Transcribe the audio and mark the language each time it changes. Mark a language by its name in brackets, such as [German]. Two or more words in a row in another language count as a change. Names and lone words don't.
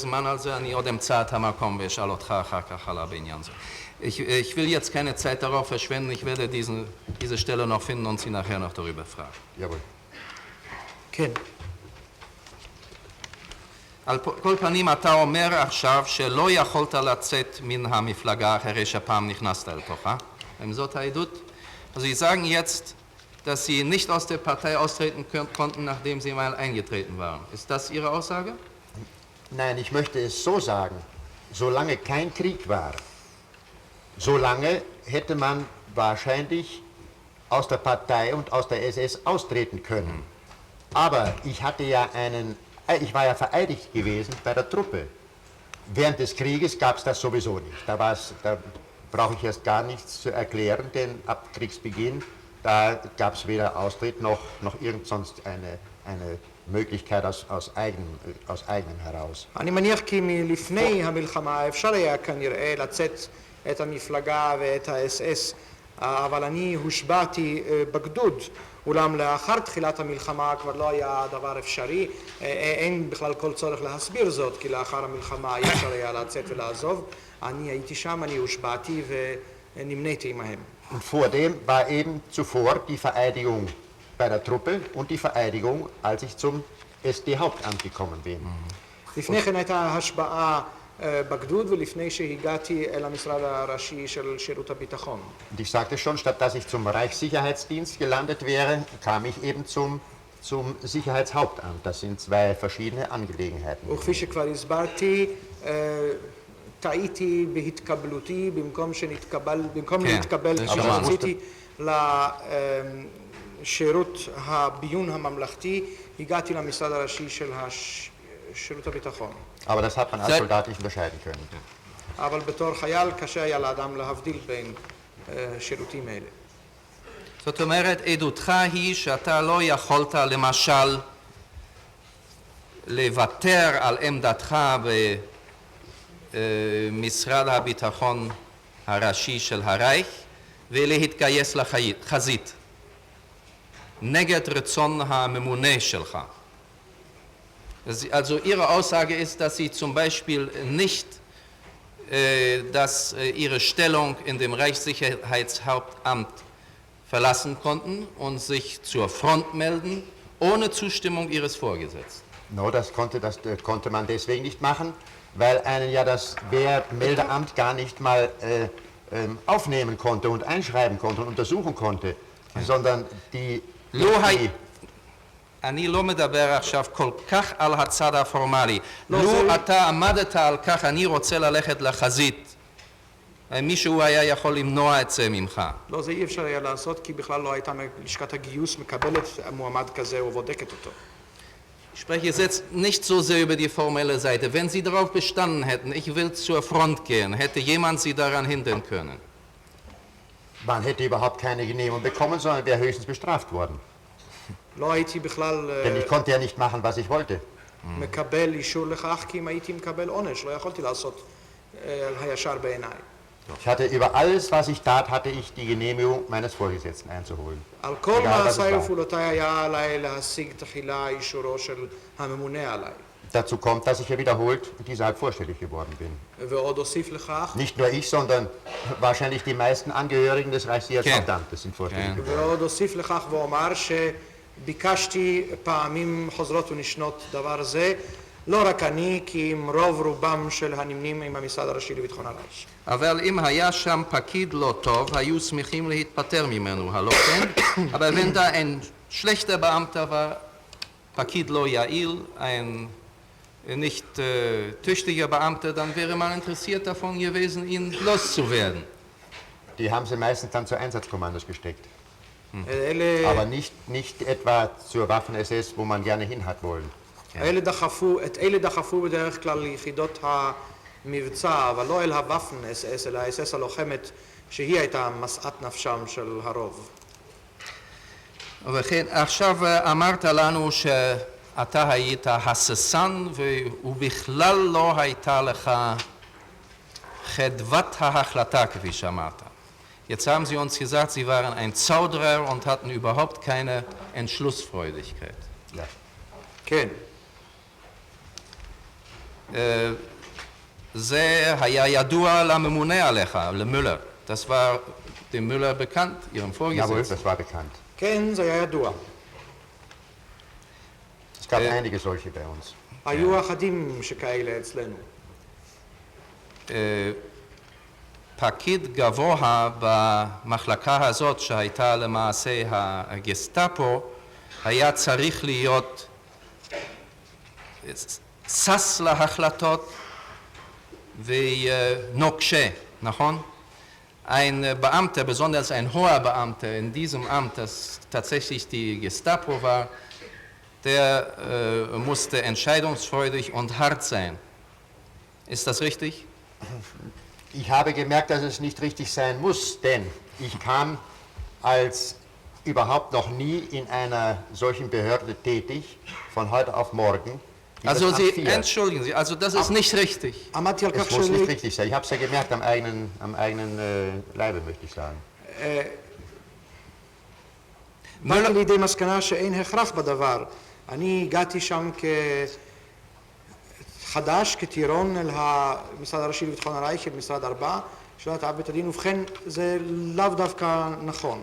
[Hebrew] זמן על זה, אני עוד אמצא את המקום ואשאל אותך אחר כך על בעניין זה. [German] Ich will jetzt keine Zeit darauf verschwenden, ich werde diese Stelle noch finden und Sie nachher noch darüber fragen. Jawohl. [Hebrew] כן. על כל פנים אתה אומר עכשיו שלא יכולת לצאת מן המפלגה אחרי שפעם נכנסת לתוכה. אם זאת העדות? [German] Also Sie sagen jetzt, dass Sie nicht aus der Partei austreten konnten, nachdem Sie mal eingetreten waren. Ist das Ihre Aussage? Nein, ich möchte es so sagen. Solange kein Krieg war, solange hätte man wahrscheinlich aus der Partei und aus der SS austreten können. Aber ich war ja vereidigt gewesen bei der Truppe. Während des Krieges gab es das sowieso nicht. Da brauche ich erst gar nichts zu erklären, denn ab Kriegsbeginn da gab es weder Austritt noch irgend sonst eine Möglichkeit aus eigenem heraus. [Hebrew] אני מניח כי מלפני המלחמה אפשר היה כנראה לצאת את המפלגה ואת ה-SS, אבל אני הושבעתי בגדוד, אולם לאחר תחילת המלחמה כבר לא היה דבר אפשרי, אין בכלל כל צורך להסביר זאת, כי לאחר המלחמה אי אפשר היה לצאת ולעזוב. אני הייתי שם, אני הושבעתי ונמניתי עמהם. [German] Und vor dem war eben zuvor die Vereidigung bei der Truppe und die Vereidigung, als ich zum SD-Hauptamt gekommen bin. [Hebrew] לפני כן הייתה השבעה בגדוד ולפני שהגעתי אל המשרד הראשי של שירות הביטחון. [German] Und ich sagte schon, statt dass ich zum Reichssicherheitsdienst gelandet wäre, kam ich eben zum Sicherheitshauptamt. Das sind zwei verschiedene Angelegenheiten. [Hebrew] וכפי שכבר הסברתי, טעיתי בהתקבלותי, במקום להתקבל כשרציתי לשירות הביון הממלכתי, הגעתי למשרד הראשי של שירות הביטחון. [German] Aber das hat man als Soldat nicht unterscheiden können. [Hebrew] אבל בתור חייל קשה היה לאדם להבדיל בין שירותים אלה. זאת אומרת, עדותך היא שאתה לא יכולת למשל לוותר על עמדתך במשרד הביטחון הראשי של הרייך ולהתגייס לחזית נגד רצון הממונה שלך. [German] Also Ihre Aussage ist, dass Sie zum Beispiel nicht Ihre Stellung in dem Reichssicherheitshauptamt verlassen konnten und sich zur Front melden, ohne Zustimmung Ihres Vorgesetzten. No, das konnte man deswegen nicht machen, weil einen ja das Wehrmeldeamt gar nicht mal aufnehmen konnte und einschreiben konnte und untersuchen konnte, sondern die... [Hebrew] אני לא מדבר עכשיו כל כך על הצד הפורמלי. לו אתה עמדת על כך, אני רוצה ללכת לחזית, מישהו היה יכול למנוע את זה ממך. לא, זה אי אפשר היה לעשות, כי בכלל לא הייתה לשכת הגיוס מקבלת מועמד כזה ובודקת אותו. [German] Ich spreche jetzt nicht so sehr über die formelle Seite. Wenn Sie darauf bestanden hätten, ich will zur Front gehen, hätte jemand Sie daran hindern können? Man hätte überhaupt keine Genehmigung bekommen, sondern wäre höchstens bestraft worden. [Hebrew] לא הייתי בכלל [German] Denn ich konnte ja nicht machen, was ich wollte. [Hebrew] מקבל אישור לכך, כי אם הייתי מקבל עונש, לא יכולתי לעשות הישר בעיניי. [German] Ich hatte über alles, was ich tat, hatte ich die Genehmigung meines Vorgesetzten einzuholen. [Hebrew] על כל מעשיי ופעולותיי היה עליי להשיג תחילה אישורו של הממונה עליי. [German] Dazu kommt, dass ich ja wiederholt deshalb vorstellig geworden bin. [Hebrew] ועוד אוסיף לכך, [German] Nicht nur ich, sondern wahrscheinlich die meisten Angehörigen des Reichssicherheitshauptamtes sind vorstellig geworden. [Hebrew] ועוד אוסיף לכך ואומר שביקשתי פעמים חוזרות ונשנות דבר זה, לא רק אני, כי עם רוב רובם של הנמנים עם המשרד הראשי לביטחון הרייך. אבל אם היה שם פקיד לא טוב, היו שמחים להתפטר ממנו, הלא כן? [German] אבל wenn da ein schlechter Beamter war, [Hebrew] פקיד לא יעיל, [German] ein nicht tüchtiger Beamter, dann wäre man interessiert davon gewesen, ihn loszuwerden. Die haben sie meistens dann zu Einsatzkommandos gesteckt. Aber nicht etwa zur Waffen-SS, wo man gerne hin hat wollen. [Hebrew] את אלה דחפו בדרך כלל ליחידות המבצע, אבל לא אל הוואפן אס-אס, אלא האס-אס הלוחמת, שהיא הייתה משאת נפשם של הרוב. ובכן, עכשיו אמרת לנו שאתה היית הססן ובכלל לא הייתה לך חדוות ההחלטה, kwie שאמרת. [German] Jetzt haben Sie uns gesagt, Sie waren ein Zauderer und hatten überhaupt keine Entschlussfreudigkeit. Ja. [Hebrew] כן. זה היה ידוע לממונה עליך, למולר. [German] Das war dem Müller bekannt, Ihrem Jawohl, Vorgesetzten. das war bekannt. [Hebrew] כן, זה היה ידוע. [German] Es gab einige solche bei uns. [Hebrew] היו אחדים שכאלה אצלנו. פקיד גבוה במחלקה הזאת שהייתה למעשה הגסטאפו היה צריך להיות שש להחלטות ונוקשה, נכון? [German] Ein Beamter, besonders ein hoher Beamter in diesem Amt, das tatsächlich die Gestapo war, der musste entscheidungsfreudig und hart sein. Ist das richtig? Ich habe gemerkt, dass es nicht richtig sein muss, denn ich kam als überhaupt noch nie in einer solchen Behörde tätig, von heute auf morgen. Also Sie, entschuldigen Sie, also das ist nicht richtig. [Hebrew] עמדתי על כך [German] Es muss nicht richtig sein. Ich habe es ja gemerkt am eigenen Leibe, möchte ich sagen. [Hebrew] באתי לידי מסקנה שאין הכרח בדבר. אני הגעתי שם כחדש, כטירון אל המשרד הראשי לביטחון הרייך, אל משרד 4, שאלת אב בית הדין, ובכן זה לאו דווקא נכון.